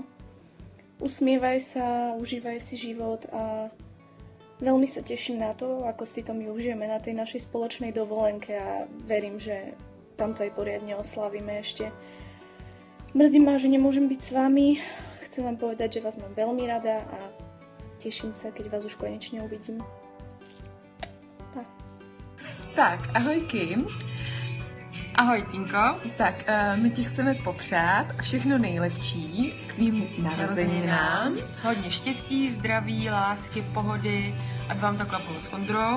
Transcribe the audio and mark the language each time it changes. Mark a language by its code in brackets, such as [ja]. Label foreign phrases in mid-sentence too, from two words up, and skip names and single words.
[sk] Usmievaj sa, užívaj si život a veľmi sa teším na to, ako si to my užijeme na tej našej spoločnej dovolenke a verím, že tamto aj poriadne oslavíme ešte. Mrzí ma, že nemôžem byť s vami. Chcem vám povedať, že vás mám veľmi rada a teším sa, keď vás už konečne uvidím. Pa. [cs] Tak, ahoj Kim. Ahoj Tinko. Tak, my ti chceme popřát všechno nejlepší k tvým narozeninám. Hodně štěstí, zdraví, lásky, pohody, aby vám to klapalo s Ondrou.